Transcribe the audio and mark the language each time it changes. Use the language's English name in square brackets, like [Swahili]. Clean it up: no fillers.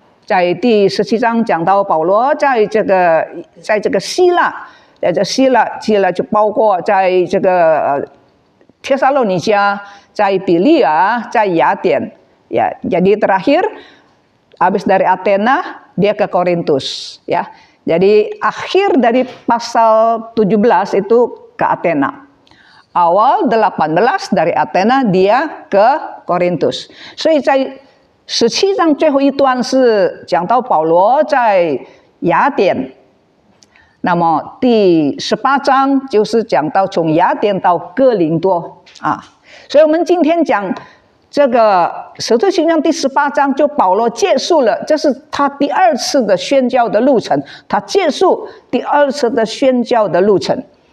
[Chinese] 在第17章讲到保罗在这个希腊就包括在这个帖撒罗尼迦, 在比利亚, 在雅典, ya. [Indonesian] Jadi terakhir habis dari Athena dia ke Korintus, ya. Jadi akhir dari pasal 17 itu ke Athena. Awal 18 dari Athena dia ke Korintus. [Chinese] 所以在17章最后一段是讲到保罗在雅典。那么第18章就是讲到从雅典到哥林多啊，所以我们今天讲这个使徒行传第18章，就保罗结束了，这是他第2次的宣教的路程，他结束第2次的宣教的路程。